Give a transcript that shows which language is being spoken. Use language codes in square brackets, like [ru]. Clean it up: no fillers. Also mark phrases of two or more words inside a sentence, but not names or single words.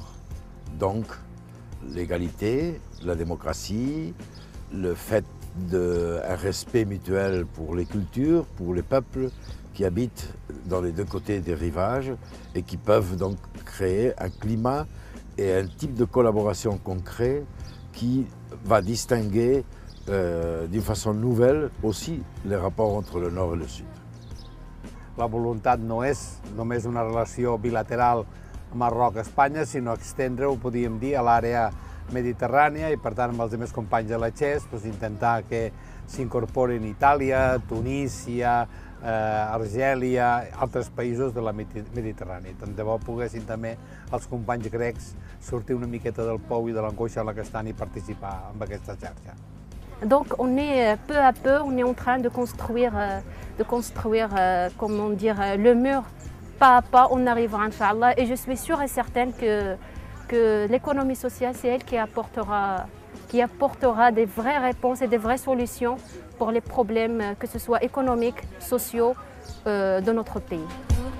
[fr] Donc l'égalité, la démocratie, le fait d'un respect mutuel pour les cultures, pour les peuples qui habitent dans les deux côtés des rivages et qui peuvent donc créer un climat et un type de collaboration concret qui va distinguer d'une façon nouvelle aussi les rapports entre le Nord et le Sud. [ca] La voluntat no és només una relació bilateral Marroc-Espanya, sinó extendre-ho, podríem dir, a l'àrea mediterrània i, per tant, amb els altres companys de la XES, intentar que s'incorporin Itàlia, Tunísia, Argèlia, altres països de la Mediterrània. Tant de bo poguessin també els companys grecs sortir una miqueta del pou i de l'angoixa en la que estan i participar en aquesta xarxa. [fr] Donc on est peu à peu, on est en train de construire comment dire, le mur pas à pas, on arrivera, Inch'Allah, et je suis sûre et certaine que l'économie sociale, c'est elle qui apportera des vraies réponses et des vraies solutions pour les problèmes, que ce soit économiques, sociaux, de notre pays.